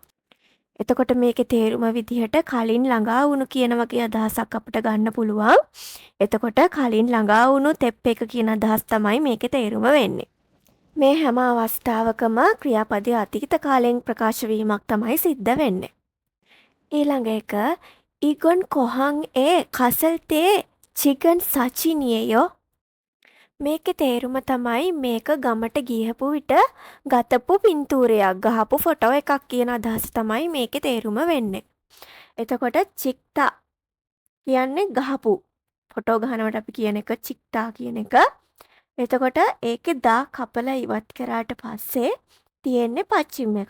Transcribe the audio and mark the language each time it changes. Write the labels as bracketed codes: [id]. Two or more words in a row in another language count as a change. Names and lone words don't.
[si] එතකොට මේකේ තේරුම විදිහට කලින් ළඟා වුණු කියන වගේ අදහසක් අපිට ගන්න පුළුවන්. එතකොට කලින් ළඟා වුණු තෙප් එක කියන අදහස් තමයි මේකේ තේරුම වෙන්නේ. මේ හැම අවස්ථාවකම ක්‍රියාපදයේ අතීත කාලයෙන් ප්‍රකාශ වීමක් තමයි සිද්ධ වෙන්නේ. ඊළඟ එක [ko] "이건 고항에 갔을 때 찍은 사진이에요." [si] මේකේ තේරුම තමයි මේක ගමට ගියපු විට ගතපු පින්තූරයක්, ගහපු ෆොටෝ එකක් කියන අදහස තමයි මේකේ තේරුම වෙන්නේ. එතකොට චික්තා කියන්නේ ගහපු. ෆොටෝ ගහනවට අපි කියන එක චික්තා කියන එක. එතකොට ඒකේ දා කපලා ඉවත් කරාට පස්සේ තියෙන්නේ පච්චිම එකක්.